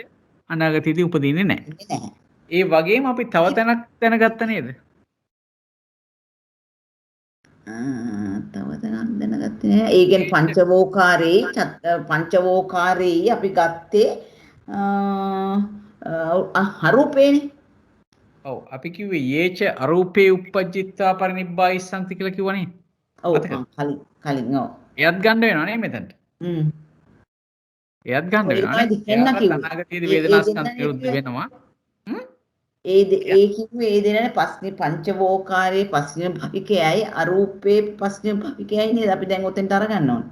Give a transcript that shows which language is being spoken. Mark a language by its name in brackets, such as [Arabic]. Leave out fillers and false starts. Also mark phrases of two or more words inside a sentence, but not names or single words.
[Sinhala] අනාගතේදී උපදින්නේ නැහැ. ඒ වගේම අපි තව තැනක් දැනගත්ත නේද? තව තැනක් දැනගත්තේ නෑ. ඒ කියන්නේ පංචවෝකාරේ අපි ගත්තේ අරූපේනේ. ඔව් අපි කිව්වේ [Pali] යේච අරූපේ uppajjitta parinibbāyissanti [Sinhala] කියලා කිව්වනේ. ඔව් කලින් ඔව්. එයත් ගන්න වෙනවා නේ මෙතනට. එයත් ගන්න වෙනවා නේ. අනාගතයේදී වේදනාස්කන්ධ නිරුද්ධ වෙනවා. ඒ කිව්වේ ඒ දෙනනේ පස්නේ පංචවෝකාරයේ පස්නේ භවිකයයි අරූපේ පස්නේ භවිකයයි නේද අපි දැන් ඔතෙන්ට අරගන්න ඕනේ.